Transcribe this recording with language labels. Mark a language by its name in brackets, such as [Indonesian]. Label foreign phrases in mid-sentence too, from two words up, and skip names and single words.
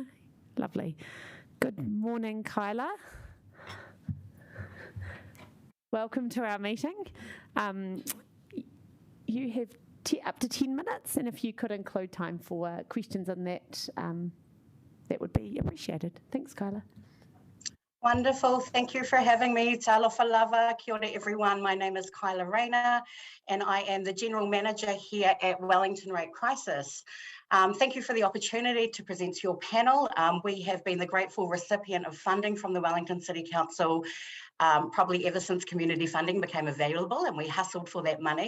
[English] Lovely. Good morning, Kyla. Welcome to our meeting. You have up to 10 minutes, and if you could include time for questions on that, that would be appreciated. Thanks, Kyla. Wonderful. Thank you for having me. [Samoan] Talofa lava. [Māori] Kia ora, [English] everyone. My name is Kyla Rayner, and I am the General Manager here at Wellington Wright Crisis. Thank you for the opportunity to present to your panel. We have been the grateful recipient of funding from the Wellington City Council probably ever since community funding became available, and we hustled for that money.